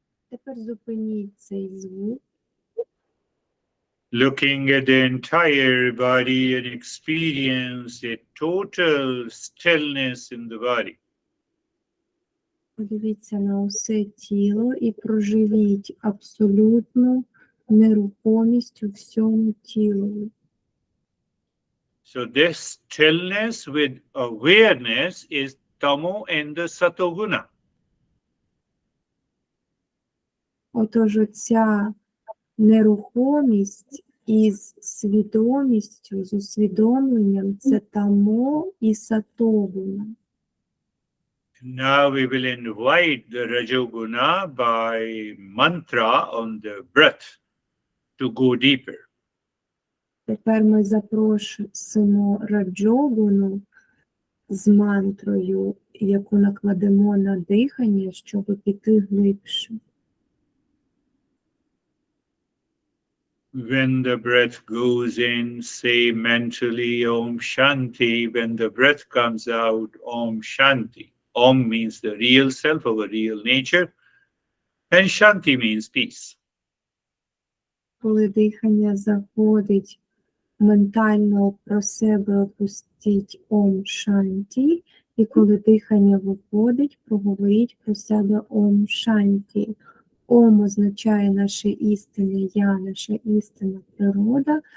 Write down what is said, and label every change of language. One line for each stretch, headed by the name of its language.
Ukrainian: Тепер зупиніть цей звук.
English: Looking at the entire body and experience a total stillness in the body.
Ukrainian: Подивіться на усе тіло і проживіть абсолютну нерухомість у всьому тілу.
English: So this stillness with awareness is tamo and the satoguna.
Ukrainian: Отож, оця нерухомість із свідомістю, з усвідомленням – це тамо і сатогуна.
English: Now we will invite the Rajoguna by mantra on the breath to go deeper.
Ukrainian: Тепер ми запросимо раджогуну з мантрою, яку накладемо на дихання, щоб піти глибше.
English: When the breath goes in, say mentally Om Shanti. When the breath comes out, Om Shanti. Om means the real self, our real nature, and Shanti means peace.
Ukrainian: Коли дихання заходить, ментально про себе опустіть Ом Шанті, і коли дихання виходить, проговоріть про себе Ом Шанті. Ом означає наше істинне я, наша істинна природа.